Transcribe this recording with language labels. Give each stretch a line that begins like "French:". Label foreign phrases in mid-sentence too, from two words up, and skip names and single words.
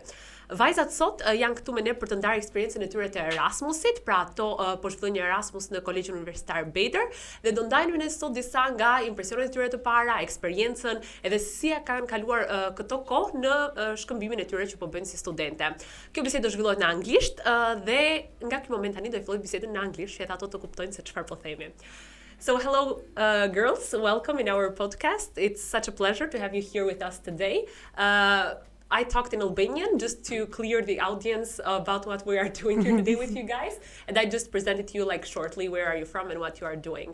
Albanian: Vajzat sot janë këtu me ne për të ndarë eksperiencën e tyre të Erasmusit, pra ato po shfrytëzojnë një Erasmus në Kolegjin Universitar Bedër dhe do ndajnë me ne sot disa nga impresionet e tyre të para, eksperiencën, edhe si e kanë kaluar këto kohë në shkëmbimin e tyre që po bëjnë si studente. Kjo bisedë do zhvillohet në anglisht dhe nga ky moment tani do e filloj bisedën në anglisht, që ato të kuptojnë se çfarë po themi.
English: So hello, girls, welcome in our podcast. It's such a pleasure to have you here with us today. I talked in Albanian just to clear the audience about what we are doing here today with you guys, and I just presented to you like shortly where are you from and what you are doing.